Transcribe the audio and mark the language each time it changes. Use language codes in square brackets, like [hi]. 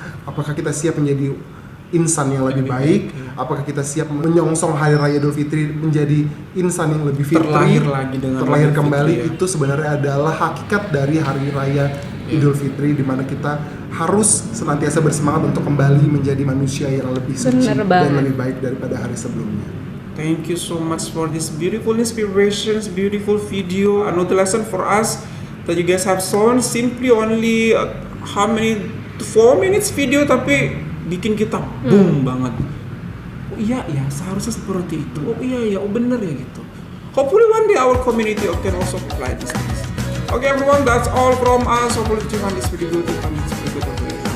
[id] Apakah kita siap menjadi insan yang lebih baik? Apakah kita siap menyongsong hari raya Idul Fitri menjadi insan yang lebih fitri, terlahir kembali? Ya. Itu sebenarnya adalah hakikat dari hari raya Idul Fitri, di mana kita harus senantiasa bersemangat untuk kembali menjadi manusia yang lebih suci dan lebih baik daripada hari sebelumnya. [en] Thank you so much for this beautiful inspirations, beautiful video. Another lesson for us that you guys have shown. Simply only how many 4 minutes video, [id] tapi bikin kita boom banget. Oh iya ya, seharusnya seperti itu. Oh iya ya, oh bener ya gitu. [en] Hopefully one day our community can also apply this. Okay everyone, that's all from us. Hopefully you find this video good.